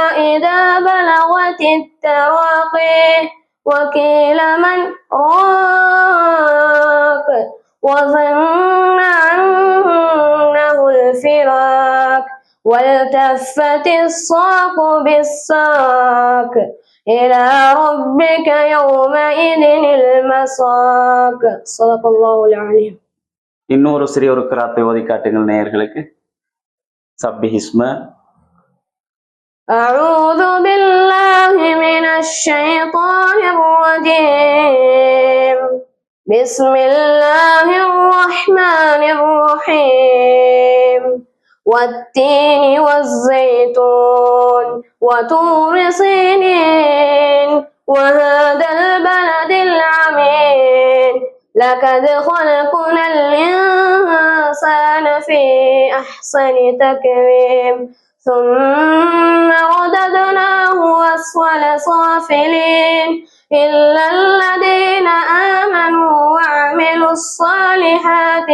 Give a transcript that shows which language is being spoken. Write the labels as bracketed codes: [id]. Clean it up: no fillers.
[ar] إذا بلغت التراقي وقيل من راق وظن أنه الفراق والتفت الساق بالساق إلى ربك يومئذ المساق صدق الله العظيم. [ta] இன்னொரு சிறிய ஒரு கிராத்தை ஓதி காட்டுங்கள் நேயர்களுக்கு. [ar] சப்பிஹிஸ்ம. أعوذ بالله من الشيطان الرجيم بسم الله الرحمن الرحيم والتين والزيتون وطور سينين وهذا البلد العميد لقد خلقنا الإنسان في أحسن تقويم ثم رددناه أسفل سافلين إلا الذين آمنوا وعملوا الصالحات